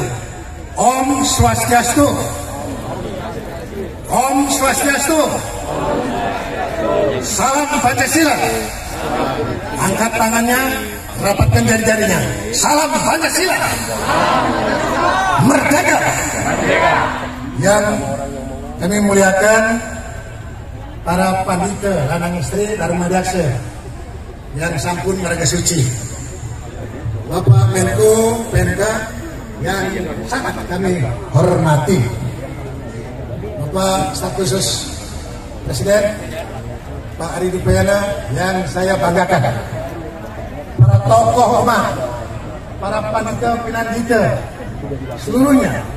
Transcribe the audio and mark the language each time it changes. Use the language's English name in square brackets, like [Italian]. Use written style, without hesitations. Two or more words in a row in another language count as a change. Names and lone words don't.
[Balinese] Om Swastiastu. Om Swastiastu. [Indonesian] Salam Pancasila. Angkat tangannya, rapatkan jari-jarinya. Salam Pancasila. Merdeka. Yang kami muliakan para pandita [Balinese] lanang istri [Indonesian] Dharma Daksa yang sampun mereka suci, Bapak Menko Pemda yang sangat kami hormati, Bapak Staf Khusus Presiden Pak Ari Dupayana yang saya banggakan, para tokoh umat, para pandita pinandita seluruhnya